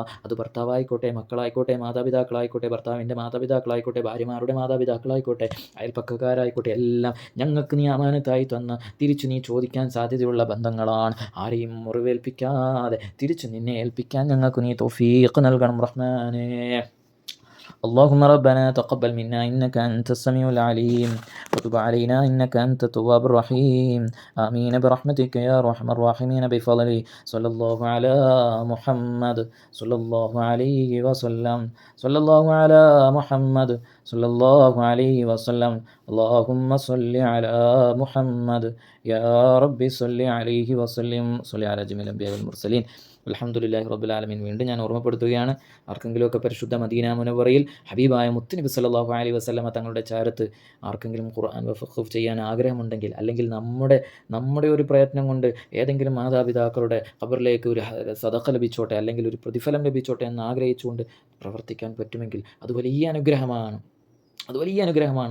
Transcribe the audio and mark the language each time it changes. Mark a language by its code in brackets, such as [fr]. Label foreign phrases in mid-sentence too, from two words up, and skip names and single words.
[ml] അത് ഭർത്താവായിക്കോട്ടെ, മക്കളായിക്കോട്ടെ, മാതാപിതാക്കളായിക്കോട്ടെ, ഭർത്താവിൻ്റെ മാതാപിതാക്കളായിക്കോട്ടെ, ഭാര്യമാരുടെ മാതാപിതാക്കളായിക്കോട്ടെ, അയൽപ്പക്കക്കാരായിക്കോട്ടെ, എല്ലാം ഞങ്ങൾക്ക് നീ അമാനത്തായി തന്ന് തിരിച്ചു നീ ചോദിക്കാൻ സാധ്യതയുള്ള ബന്ധങ്ങളാണ്. ആരെയും മുറിവേൽപ്പിക്കാതെ തിരിച്ചു നിന്നെ ഏൽപ്പിക്കാൻ ഞങ്ങൾക്ക് നീ തൗഫീഖ് നൽകണം റഹ്മാനേ. [ar] اللهم ربنا تقبل منا إنك أنت السميع العليم وتب علينا إنك أنت التواب الرحيم آمين برحمتك يا أرحم الراحمين بفضله صلى الله على محمد صلى الله عليه وسلم صلى الله على محمد صلى الله عليه وسلم اللهم صل على محمد يا رب صل عليه وسلم صل على جميع الأنبياء والمرسلين الحمد لله رب العالمين. [ml] വീണ്ടും ഞാൻ ഓർമ്മപ്പെടുത്തുകയാണ്, ആർക്കെങ്കിലുമൊക്കെ പരിശുദ്ധ മദീന മുനവ്വറയിൽ ഹബീബായ മുത്തുനബി [ar] صلى الله عليه وسلم [ml] തങ്ങളുടെ ചാരത്ത് ആർക്കെങ്കിലും ഖുർആൻ വഖഫ് ചെയ്യാൻ ആഗ്രഹമുണ്ടെങ്കിൽ, അല്ലെങ്കിൽ നമ്മുടെ ഒരു പ്രയത്നം കൊണ്ട് ഏതെങ്കിലും മാതാപിതാക്കളുടെ ഖബറിലേക്ക് ഒരു സദഖ ലഭിച്ചോട്ടെ, അല്ലെങ്കിൽ ഒരു പ്രതിഫലം ലഭിച്ചോട്ടെ എന്ന് ആഗ്രഹിച്ചുകൊണ്ട് പ്രവർത്തിക്കാൻ പറ്റുമെങ്കിൽ അത് വലിയ അനുഗ്രഹമാണ്.